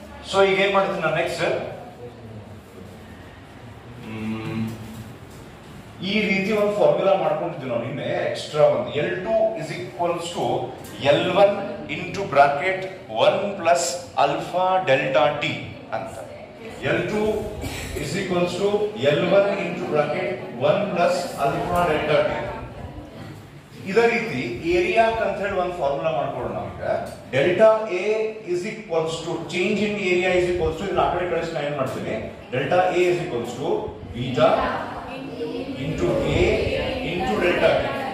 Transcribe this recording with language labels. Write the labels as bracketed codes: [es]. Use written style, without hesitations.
[kn] So ಈಗ ಏನ್ ಮಾಡ್ತೀನಿ ನಾನು ನೆಕ್ಸ್ಟ್, ಈ ರೀತಿ ಒಂದು ಫಾರ್ಮುಲಾ ಮಾಡ್ಕೊಂಡಿದ್ವಿ ನಾವು ನಿನ್ನೆ ಎಕ್ಸ್ಟ್ರಾ ಒಂದು. [en] L2 is equals to L1 into bracket 1 plus alpha delta T ಅಂತ. L2 is equals to L1 into bracket 1 plus alpha delta T. [kn] ಇದೇ ರೀತಿ ಏರಿಯಾ ಅಂತ ಹೇಳಿ ಒಂದು ಫಾರ್ಮುಲಾ ಮಾಡ್ಕೊಳ್ಳೋಣ ನಾವೀಗ. [en] delta A is equals to [kn] change in area is equals to, ಇದನ್ನ ಆ ಕಡೆ ಕಳಿಸಿ ನಾನು ಏನ್ ಮಾಡ್ತೀನಿ, [en] Delta A is equals to beta into A into delta T.